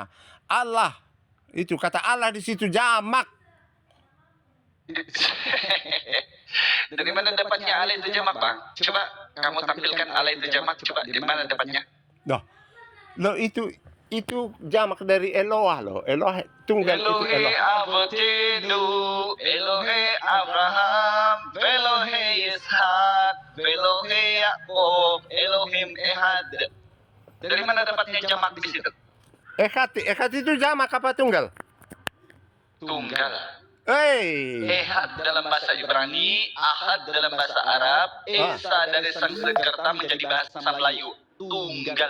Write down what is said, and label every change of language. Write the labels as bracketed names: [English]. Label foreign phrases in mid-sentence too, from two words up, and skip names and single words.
[Indonesian] Allah itu kata Allah di situ jamak. Dari mana dapatnya Allah itu jamak, Bang? Coba kamu tampilkan Allah itu jamak, coba dari mana dapatnya? Loh itu jamak dari Eloah loh. Eloah tunggal itu Elohe Eloah. [Hebrew] אבותינו, אלהי אברהם, אלהי יצחק, אלהי יעקב, אלהים אחד. [Indonesian] Dari mana dapatnya jamak di situ? Echad itu jamak apa tunggal? Tunggal. Ehad dalam bahasa Ibrani, Ahad dalam bahasa Arab, Esa dari Sanskerta menjadi bahasa Melayu. Tunggal.